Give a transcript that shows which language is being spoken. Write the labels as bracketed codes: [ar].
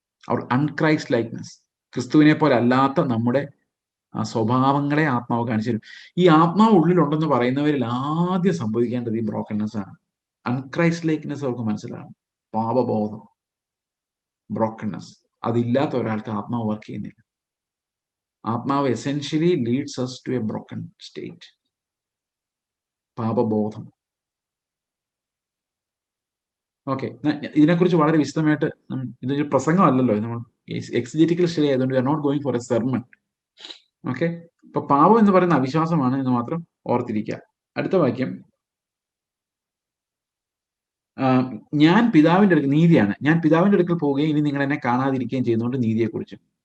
[en] our unchrist likeness, [ml] ക്രിസ്തുവിനെ പോലെ അല്ലാത്ത നമ്മുടെ സ്വഭാവങ്ങളെ ആത്മാവ് കാണിച്ചു തരും. ഈ ആത്മാവ് ഉള്ളിലുണ്ടെന്ന് പറയുന്നവരിൽ ആദ്യം സംഭവിക്കേണ്ടത് ഈ ബ്രോക്കൺനെസ് ആണ്. അൺക്രൈസ്റ്റ് ലൈക്നെസ് അവർക്ക് മനസ്സിലാകും. പാപബോധം, ബ്രോക്കൺനെസ്, അതില്ലാത്ത ഒരാൾക്ക് ആത്മാവ് വർക്ക് ചെയ്യുന്നില്ല. [en] ആത്മാവ് essentially leads us to a broken state. [ml] പാപബോധം. Okay, ഇതിനെക്കുറിച്ച് വളരെ വിശദമായിട്ട്, ഇതൊരു പ്രസംഗമല്ലല്ലോ, നമ്മൾ എക്സിജറ്റിക്കൽ സ്റ്റഡി ആയതുകൊണ്ട് [en] We are not going for a sermon. [ml] Okay, ഇപ്പൊ പാപം എന്ന് പറയുന്ന അവിശ്വാസമാണ് എന്ന് മാത്രം ഓർത്തിരിക്കുക. അടുത്ത വാക്യം, ഞാൻ പിതാവിന്റെ അടുക്കൽ, നീതിയാണ്, ഞാൻ പിതാവിന്റെ അടുക്കൽ പോവുകയും ഇനി നിങ്ങൾ എന്നെ കാണാതിരിക്കുകയും ചെയ്യുന്നതുകൊണ്ട് നീതിയെക്കുറിച്ച്.